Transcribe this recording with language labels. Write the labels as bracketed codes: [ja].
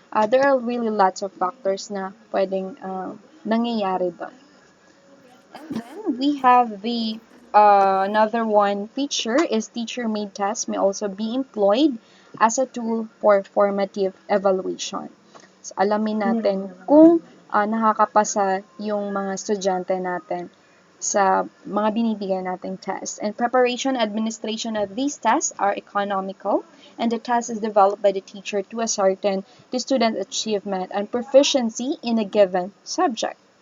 [en] There are really lots of factors [tl] na pwedeng nangyayari doon. [en] And then we have the another one feature is teacher-made tests may also be employed as a tool for formative evaluation. [tl] So, alamin natin kung nakakapasa yung mga estudyante natin sa mga binibigay nating tests. [en] And preparation, administration of these tests are economical, and the test is developed by the teacher to ascertain the student achievement and proficiency in a given subject.